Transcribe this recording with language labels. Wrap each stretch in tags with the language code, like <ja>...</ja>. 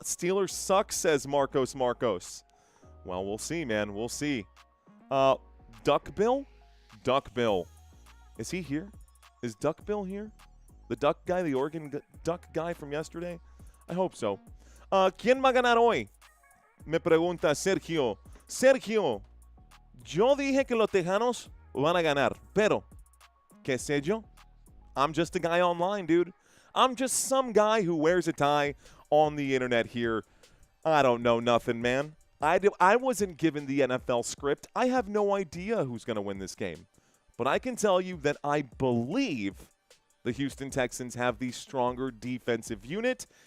<en>Steelers suck, says Marcos. Well, we'll see, man. We'll see. Duck Bill? Duck Bill. Is he here? Is Duck Bill here? The duck guy, the Oregon duck guy from yesterday? I hope so.</en> <es>¿Quién va a ganar hoy? Me pregunta Sergio. Sergio, yo dije que los Tejanos van a ganar, pero, ¿qué sé yo?</es> <en>I'm just a guy online, dude. I'm just some guy who wears a tie on the internet here. I don't know nothing, man. I wasn't given the NFL script. I have no idea who's going to win this game. But I can tell you that I believe the Houston Texans have the stronger defensive unit.</en>